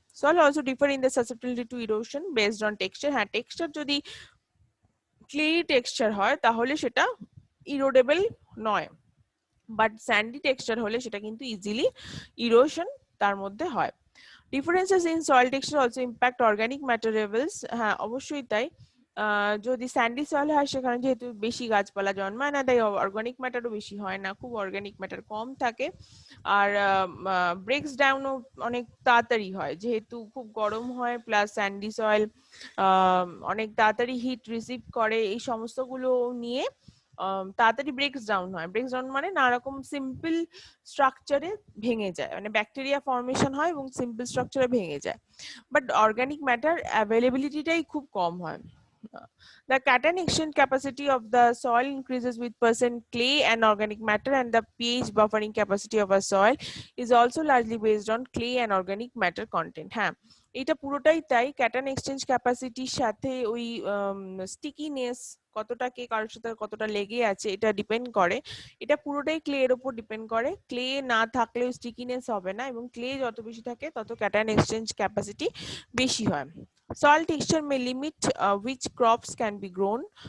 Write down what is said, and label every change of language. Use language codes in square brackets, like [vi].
[en] Soil also differ in the susceptibility to erosion based on texture. [bn] হ্যাঁ, texture যদি clay texture হয় তাহলে সেটা ইরোডেবল নয়, বাট স্যান্ডি টেক্সচার হলে সেটা কিন্তু ইজিলি ইরোশন তার মধ্যে হয়। [en] Differences in soil texture also impact organic matter levels. [bn] হ্যাঁ, অবশ্যই তাই। যদি স্যান্ডি সয়েল হয় সেখানে যেহেতু বেশি গাছপালা জন্মায় না, তাই অর্গানিক ম্যাটারও বেশি হয় না, খুব অর্গানিক ম্যাটার কম থাকে, আর ব্রেকস ডাউনও অনেক তাড়াতাড়ি হয়, যেহেতু খুব গরম হয়, প্লাস স্যান্ডি সয়েল অনেক তাড়াতাড়ি হিট রিসিভ করে, এই সমস্তগুলো নিয়ে তাড়াতাড়ি ব্রেকস ডাউন হয়। ব্রেকস ডাউন মানে নানা রকম সিম্পল স্ট্রাকচারে ভেঙে যায়, মানে ব্যাকটেরিয়া ফর্মেশন হয় এবং সিম্পল স্ট্রাকচারে ভেঙে যায়, বাট অর্গানিক ম্যাটার অ্যাভেলেবিলিটিটাই খুব কম হয়। [en] The cation exchange capacity of the soil increases with percent clay and organic matter, and the pH buffering capacity of a soil is also largely based on clay and organic matter content. [bn] হ্যাঁ, এটা পুরোটাই তাই, cation exchange ক্যাপাসিটির সাথে ওই stickiness কতটা কে কারোর সাথে কতটা লেগে আছে এটা ডিপেন্ড করে, এটা পুরোটাই ক্লে এর উপর ডিপেন্ড করে। ক্লে না থাকলেও স্টিকিনেস হবে না, এবং ক্লে যত বেশি থাকে তত ক্যাটায়ন এক্সচেঞ্জ ক্যাপাসিটি বেশি হয়। [en] Soil texture may limit which crops can be grown.